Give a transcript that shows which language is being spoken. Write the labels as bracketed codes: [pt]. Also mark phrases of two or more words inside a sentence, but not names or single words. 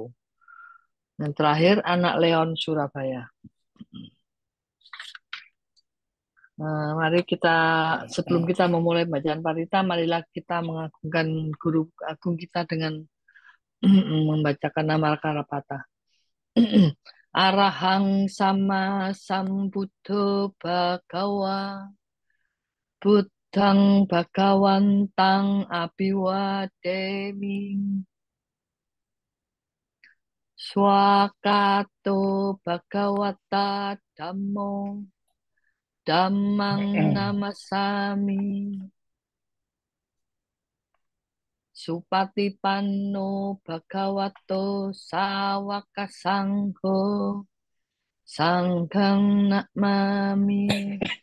[id] Dan terakhir anak Leon Surabaya. Nah, mari kita sebelum kita memulai bacaan parita, marilah kita mengagungkan guru agung kita dengan membacakan nama Karapata. [pi] Arahang sama sambuddho bhagawa buddhang bhagawantang abiwademi swakato bhagawata dhammo dhammang namasami Supatipanno Bhagavato Sawaka Sangho Sanghang Namami.